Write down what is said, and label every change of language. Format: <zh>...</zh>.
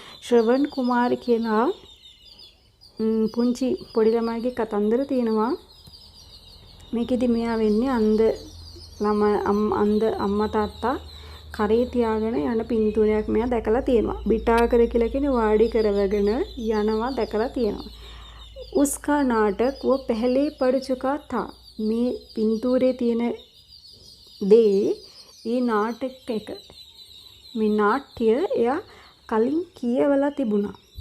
<si>श्रवण कुमार කියලා පුංචි පොඩි ළමයිගේ කතන්දර තියෙනවා. මේකෙදි මෙයා වෙන්නේ අන්ධ අම්මා තාත්තා කරේ තියාගෙන යන පින්තූරයක් මෙයා දැකලා තියෙනවා. බිටාකර කියලා කියන්නේ වාඩි කරවගෙන යනවා දැකලා තියෙනවා.</si> <hi>उसका नाटक वो पहले पढ़ चुका था.</hi> <si>මේ පින්තූරේ තියෙන දේ ඒ නාටක එක මේ නාට්‍ය එයා කලින් කියවලා තිබුණා.</si>